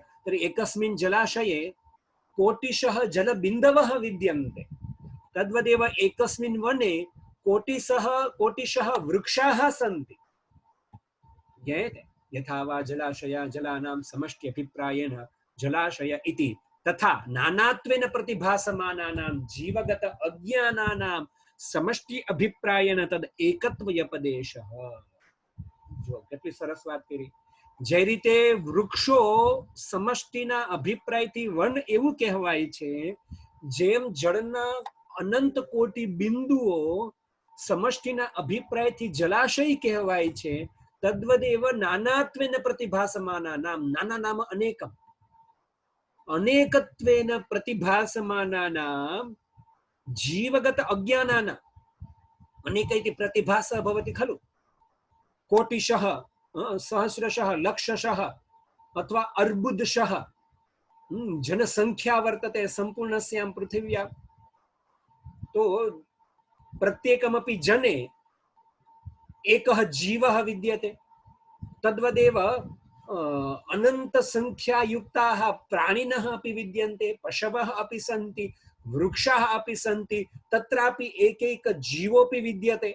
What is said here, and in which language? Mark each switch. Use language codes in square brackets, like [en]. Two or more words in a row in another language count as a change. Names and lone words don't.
[sa] તર્हि એકસ્મિन् જલાશये કોટિશઃ જલબિંદવઃ વિદ્યન્તે. તદ્વદેવ એકસ્મિन् વને કોટિશઃ વૃક્ષાः સन्ति. જ્ઞાયતે? યથા વા જલાશયા જલાનામ સમષ્ટિ અભિપ્રાયેન જલાશય ઇતિ तथा नानात्वेन प्रतिभासमानानां जीवगत अज्ञानानां समष्टि अभिप्रायेण तद एकत्व व्यपदेशः। [gu] जो કેટલી સરસ વાત કરી। જે રીતે વૃક્ષો સમષ્ટિના અભિપ્રાયથી વન એવું કહેવાય છે, જેમ જળના અનંત કોટી બિંદુઓ સમષ્ટિના અભિપ્રાયથી જલાશય કહેવાય છે, [sa] તદ્વદેવ નાનાત્વેન પ્રતિભાસમાનાનામ, નાના નામ અનેકમ, અનેકત્વેન પ્રતિભાસમાનાનામ જીવગત અજ્ઞાનાનામ, અનેકૈતિ પ્રતિભાસ ભવતિ ખલુ, કોટિશઃ, સહસ્રશઃ, લક્ષશઃ अथवा अर्बुदशः जनसंख्या वर्तते संपूर्णस्यां पृथिव्यां, तो प्रत्येकमपि जने एकः जीवः विद्यते। तद्वदेव अनंत संख्या युक्ताः प्राणिनः अपि विद्यन्ते, पशवः अपि सन्ति, वृक्षाः अपि सन्ति, तत्रापि एकैक जीवोऽपि विद्यते।